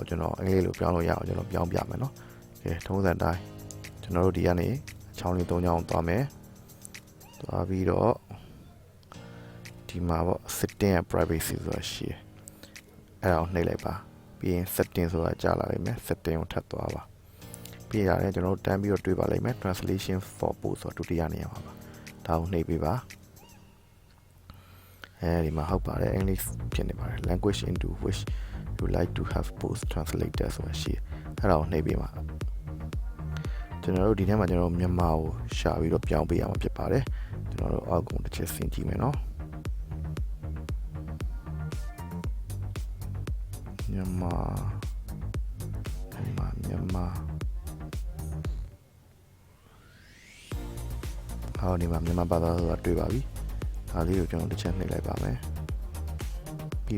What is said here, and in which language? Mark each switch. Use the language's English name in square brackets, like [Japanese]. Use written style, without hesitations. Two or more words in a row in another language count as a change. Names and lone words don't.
[Burmese] ကျွန်တော်အင်္ဂလိပ်လိုပြောင်းလို့ရအောင်ကျွန်တော်ပြောင်းပြမယ်နော်ကဲထုံးစံတိုင်းကျွန်တော်တို့ဒီကနေအချောင်းလေး၃ချောင်းသွားမယ်သွားပြီးတော့ဒီမှာပေါ့ setting ရဲ့ privacy ဆိုတာရှိတယ်အဲ့ဒါကိုနှိပ်လိုက်ပါပြီးရင် setting ဆိုတာကြာလာလိမ့်မယ် setting ကိုထပ်သွားပါပြီးရတယ်ကျွန်တော်တို့တန်းပြီးတော့တွေ့ပါလိမ့်မယ် [English] translation for post [Burmese] ဆိုတာဒုတိယနေရာမှာပါဒါကိုနှိပ်ပေးပါ အဲဒီမှာဟုတ်ပါတယ် English ဖြစ်နေပါတယ် [English] language into which you like to have post translated [Burmese] ဆိုတာရှိတယ်အဲ့ဒါကိုနှိပ်ပေးပါကျွန်တော်တို့ဒီထဲမှာကျွန်တော်မြန်မာကိုရှာပြီးတော့ပြောင်းပေးရမှာဖြစ်ပါတယ်ကျွန်တော်တို့အောက်ကုန်တစ်ချက်ဆင်ကြည့်မယ်နော် မြန်မာဟောဒီမှာမြန်မာဘာသာဆိုတာတွေ့ပါပြီဒါလေးကိုကျွန်တော်တစ်ချက်နှိပ်လိုက်ပါမယ်ပြီး